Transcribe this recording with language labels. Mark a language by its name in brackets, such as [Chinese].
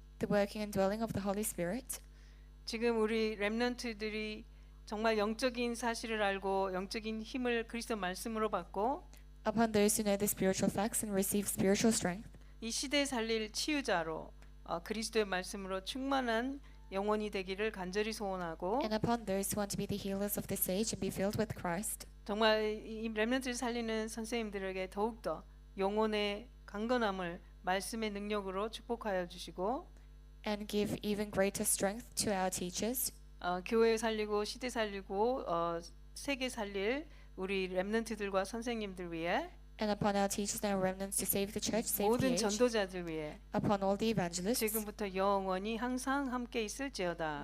[English] the working and dwelling of the Holy Spirit, [Korean] 지금 우리 렘넌트들이 정말 영적인 사실을 알고 영적인 힘을 그리스도 말씀으로 받고 [English] upon those who know the spiritual facts and receive spiritual strength, [Korean] 이 시대 살릴 치유자로 그리스도의 말씀으로 충만한 영혼이 되기를 간절히 소원하고 [English] and upon those who want to be the healers of this age and be filled with Christ. [Korean] 정말 이 렘넌트를 살리는 선생님들에게 더욱더 영혼의 강건함을 말씀의 능력으로 축복하여 주시고 [English] And give even greater strength to our teachers, [Korean] 교회 살리고 시대 살리고 세계 살릴 우리 렘넌트들과 선생님들 위해 [English] and upon our teachers and our remnants to save the church, save the [Korean] 모든 [English] age, [Korean] 전도자들 위해 [English] upon all the evangelists, [Korean] 지금부터 영원히 항상 함께 있을지어다.